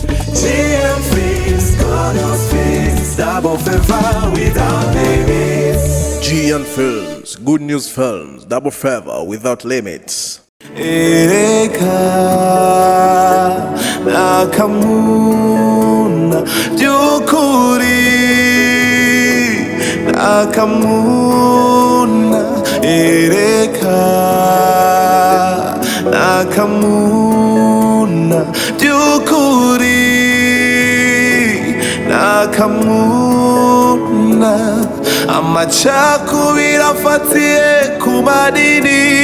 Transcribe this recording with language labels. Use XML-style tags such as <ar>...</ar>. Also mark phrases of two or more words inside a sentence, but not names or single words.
<en>GNFILMS, God speaks, double favor without limits. GNFILMS, good news films, double favor without limits.</en> <rw>AKAMUNA byukuri AKAMUNA AKAMUNA byukuri AKAMUNA amacakubiri afatiye ku madini</rw>